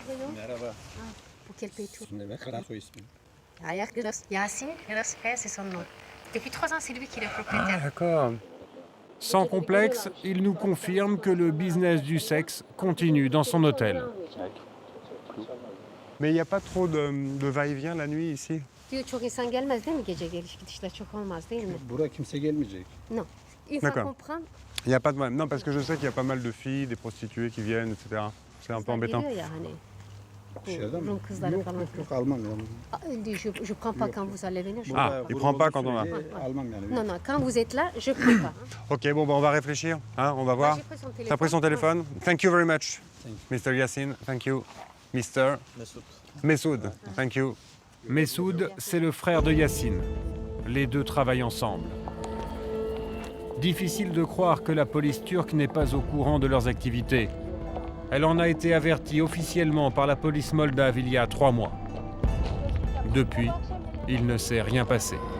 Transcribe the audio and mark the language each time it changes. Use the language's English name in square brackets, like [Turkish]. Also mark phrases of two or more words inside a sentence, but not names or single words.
[French] Depuis 3 ans, c'est lui qui est le propriétaire. Ah, d'accord. Sans complexe, il nous confirme que le business du sexe continue dans son hôtel. Mais il n'y a pas trop de va-et-vient la nuit ici? [Turkish] Çok insan gelmez değil mi gece geliş gidişler çok olmaz değil mi? Buraya kimse gelmeyecek. [French] Non. Une fois D'accord. qu'on prend, Il n'y a pas de... Non, parce que je sais qu'il y a pas mal de filles, des prostituées qui viennent, etc. C'est un peu embêtant. [Turkish] geliyor ya hani. Dışarıda mı? Rum kızları falan. Yok almam yani. [French] Je prends pas quand vous allez venir. Ah, il prend pas quand on va. [Turkish] Almam yani. [French] Non, non, quand vous êtes là, je prends pas. Ok, bon, on va réfléchir, hein, on va voir. j'ai pris son téléphone. T'as pris son téléphone? [English] Thank you very much, Mr. Yassine. Thank you, Mr. Messoud. Thank you. [French] Messoud, c'est le frère de Yassine. Les deux travaillent ensemble. Difficile de croire que la police turque n'est pas au courant de leurs activités. Elle en a été avertie officiellement par la police moldave il y a 3 mois. Depuis, il ne s'est rien passé.